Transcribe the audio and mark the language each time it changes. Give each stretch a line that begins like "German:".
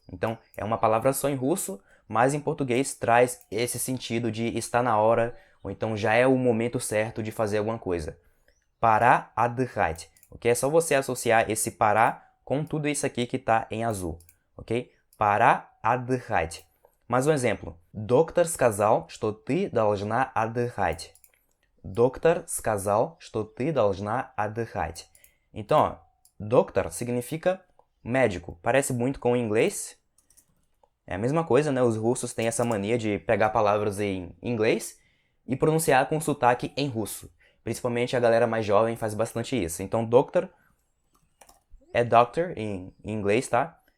Portuguese: Então, é uma palavra só em russo, mas em português traz esse sentido de estar na hora, ou então já é o momento certo de fazer alguma coisa.
Russian: Пора отдыхать,
Portuguese: ok? É só você associar esse parar com tudo isso aqui que está em azul, ok?
Russian: Пора отдыхать.
Portuguese: Mais um exemplo.
Russian: Доктор сказал, что ты должна отдыхать. Доктор сказал, что ты должна отдыхать.
Portuguese: Então, ó, doctor significa médico. Parece muito com o inglês. É a mesma coisa, né? Os russos têm essa mania de pegar palavras em inglês e pronunciar com sotaque em russo. Principalmente a galera mais jovem faz bastante isso. Então, doctor é doctor em inglês, tá?